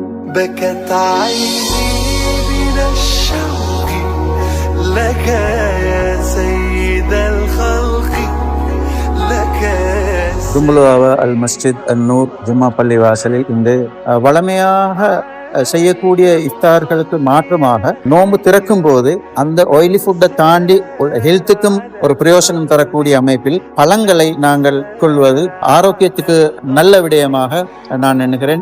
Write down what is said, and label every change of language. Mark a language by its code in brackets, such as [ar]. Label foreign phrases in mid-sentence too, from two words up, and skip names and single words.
[ar] بكت عيني من الشوق لك يا سيد الخلق لك يا [ta] தும்புலுவாவ அல் மஸ்ஜித் அந்நூர் ஜும்மா பள்ளி வாசலில் இன்று வளமையாக செய்யக்கூடிய இஃப்தார்களுக்கு மாற்றமாக நோன்பு திறக்கும் போது அந்த [en] oily food [ta] தாண்டி ஹெல்த்துக்கும் ஒரு பிரயோசனம் தரக்கூடிய அமைப்பில் பழங்களை நாங்கள் கொள்வது ஆரோக்கியத்துக்கு நல்ல விடயமாக நான் நினைக்கிறேன்.